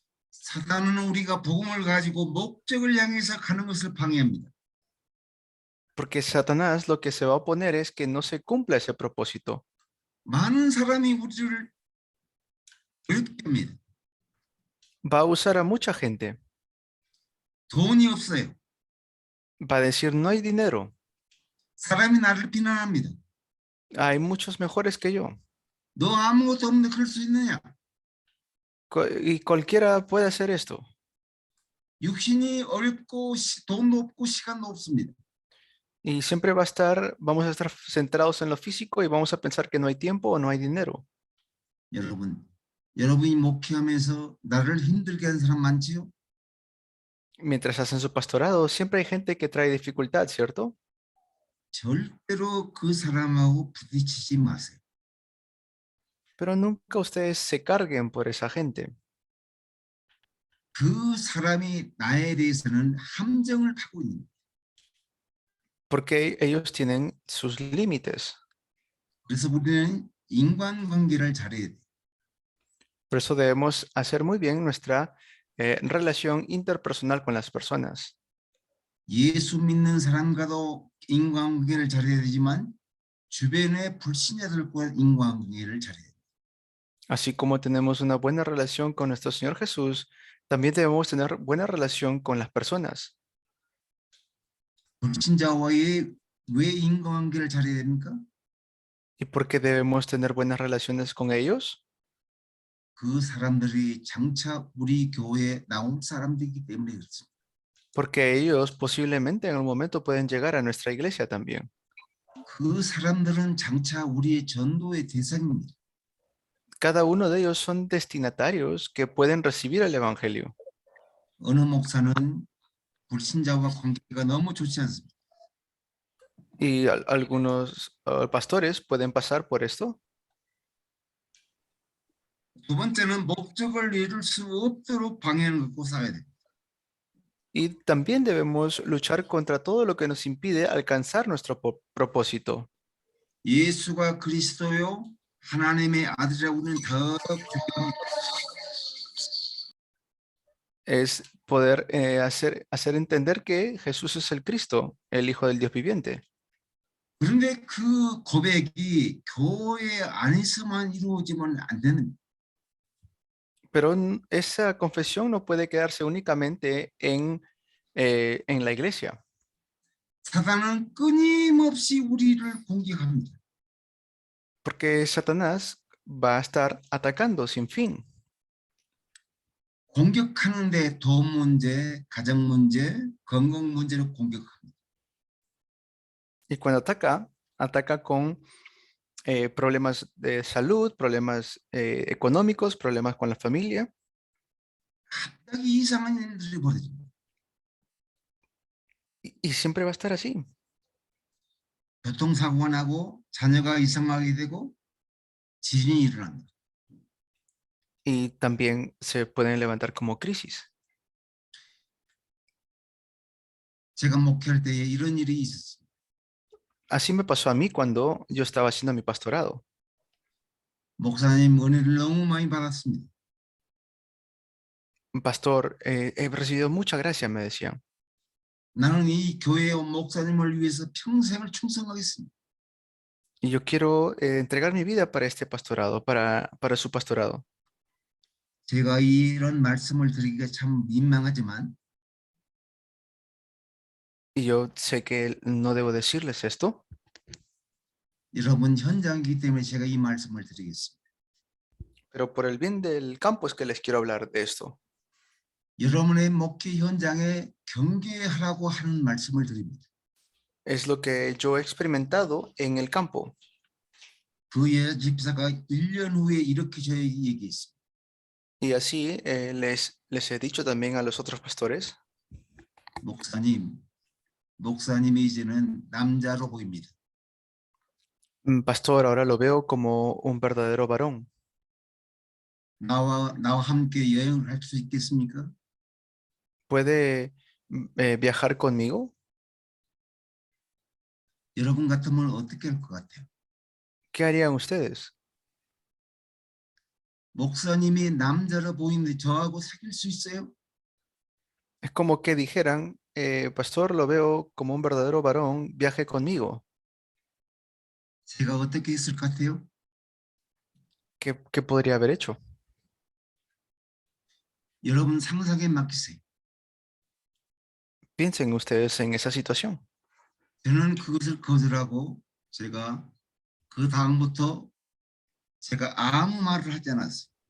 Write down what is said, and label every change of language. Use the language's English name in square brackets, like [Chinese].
[Korean] 사단은 우리가 복음을 가지고 목적을 향해서 가는 것을 방해합니다. [Spanish] Porque Satanás lo que se va a oponer es que no se cumpla ese propósito. [Korean] 많은 사람이 우리를 어렵게 합니다. [Spanish] Va a usar a mucha gente. [Korean] 돈이 없어요. [Spanish] Va a decir, no hay dinero. [Korean] 사람이 나를 비난합니다. [Spanish] Hay muchos mejores que yo. [Korean] 너 아무것도 없는데 그럴 수 있느냐? [Spanish] Y cualquiera puede hacer esto. [Korean] 육신이 어렵고 돈도 없고 시간도 없습니다. [Spanish] Y siempre vamos a estar centrados en lo físico y vamos a pensar que no hay tiempo o no hay dinero. [Korean] 여러분이 목회하면서 나를 힘들게 하는 사람 많지요? [Spanish] Mientras hacen su pastorado, siempre hay gente que trae dificultad, ¿cierto? [Korean] 절대로 그 사람하고 부딪히지 마세요. [Spanish] Pero nunca ustedes se carguen por esa gente, [Korean] 그 사람이 나에 대해서는 함정을 파고 있는 거예요. [Spanish] porque ellos tienen sus límites. [Korean] 그래서 우리는 인간관계를 잘해야 돼요. [Spanish] Por eso debemos hacer muy bien nuestra relación interpersonal con las personas. [Korean] 예수 믿는 사람과도 인간관계를 잘해야 되지만 주변의 불신자들과 인간관계를 잘해야 돼요. [Spanish] Así como tenemos una buena relación con nuestro Señor Jesús, también debemos tener buena relación con las personas. [Korean] 불신자와의 왜 인간관계를 잘해야 됩니까? [Spanish] ¿Y por qué debemos tener buenas relaciones con ellos? [Korean] 그 사람들이 장차 우리 교회에 나온 사람들이기 때문에 그렇습니다. [Spanish] Porque ellos posiblemente en un momento pueden llegar a nuestra iglesia también. [Korean] 그 사람들은 장차 우리의 전도의 대상입니다. [Spanish] Cada uno de ellos son destinatarios que pueden recibir el Evangelio. [Korean] 어느 목사는 불신자와 관계가 너무 좋지 않습니다. [Spanish] Y algunos pastores pueden pasar por esto. [Korean] 두 번째는 목적을 이룰 수 없도록 방해하는 것고 살아야 돼요. [Spanish] Y también debemos luchar contra todo lo que nos impide alcanzar nuestro propósito. [Korean] 예수가 그리스도요 하나님의 아들이라고 우리는 더 고백합니다. [Spanish] Es poder hacer entender que Jesús es el Cristo, el Hijo del Dios viviente. [Korean] 그런데 그 고백이 교회 안에서만 이루어지면 안 되는 거예요. [Spanish] Pero esa confesión no puede quedarse únicamente en la iglesia. [Korean] 사단은 끊임없이 우리를 공격합니다. [Spanish] Porque Satanás va a estar atacando sin fin. [Korean] 공격하는데 돈 문제, 가정 문제, 건강 문제를 공격합니다. [Spanish] Y cuando ataca con problemas de salud, problemas económicos, problemas con la familia. [Korean] 갑자기 이상한 일들이 벌어집니다. [Spanish] Y siempre va a estar así. [Korean] 교통사고가 나고 자녀가 이상하게 되고 지진이 일어납니다. [Spanish] Y también se pueden levantar como crisis. [Korean] 제가 목회할 때에 이런 일이 있었습니다. [Spanish] Así me pasó a mí cuando yo estaba haciendo mi pastorado. [Korean] 목사님 은혜를 너무 많이 받았습니다. [Spanish] Pastor, he recibido mucha gracia, me decían. [Korean] 나는 이 교회의 목사님을 위해서 평생을 충성하겠습니다. [Spanish] Y yo quiero entregar mi vida para este pastorado, para su pastorado. [Korean] 제가 이런 말씀을 드리기가 참 민망하지만 [Spanish] Y yo sé que no debo decirles esto, [Korean] 여러분 현장이기 때문에 제가 이 말씀을 드리겠습니다. [Spanish] pero por el bien del campo es que les quiero hablar de esto. [Korean] 여러분의 목회 현장에 경계하라고 하는 말씀을 드립니다. [Spanish] Es lo que yo he experimentado en el campo. [Korean] 그 집사가 1년 후에 이렇게 저에게 얘기했습니다. [Spanish] Y así les he dicho también a los otros pastores, [Korean] 목사님이 이제는 남자로 보입니다. [Spanish] Pastor, ahora lo veo como un verdadero varón. [Korean] 나와 함께 여행을 할 수 있겠습니까? [Spanish] ¿Puede viajar conmigo? [Korean] 여러분 같으면 어떻게 할 것 같아요? [Spanish] ¿Qué harían ustedes? [Korean] 목사님이 남자로 보이는데 저하고 사귈 수 있어요? [Spanish] Es como que dijeran, Pastor, lo veo como un verdadero varón, viaje conmigo. [Korean] 제가 어떻게 했을 것 같아요? [Spanish] ¿Qué podría haber hecho? [Korean] 여러분 상상에 맡기세요. [Spanish] Piensen ustedes en esa situación. [Korean] 저는 그것을 거절하고 제가 그 다음부터 제가 아무 말을 하지 않았어요.